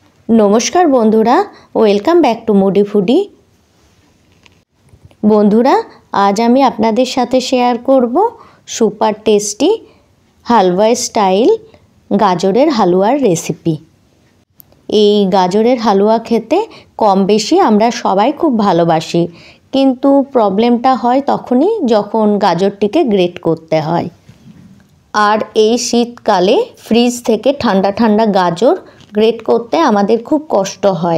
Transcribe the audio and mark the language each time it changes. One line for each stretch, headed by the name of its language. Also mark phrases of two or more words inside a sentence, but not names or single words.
Bangla: নমস্কার বন্ধুরা
English: welcome back to Moody Foodie.
Bangla: বন্ধুরা আজ আমি আপনাদের সাথে শেয়ার করব
English: super tasty
Bangla: হালুয়া স্টাইল গাজরের হালুয়ার রেসিপি। এই গাজরের হালুয়া খেতে কম বেশি আমরা সবাই খুব ভালোবাসি, কিন্তু প্রবলেমটা হয় তখনই যখন গাজরটিকে গ্রেট করতে হয়। আর এই শীতকালে ফ্রিজ থেকে ঠান্ডা ঠান্ডা গাজর গ্রেট করতে আমাদের খুব কষ্ট হয়।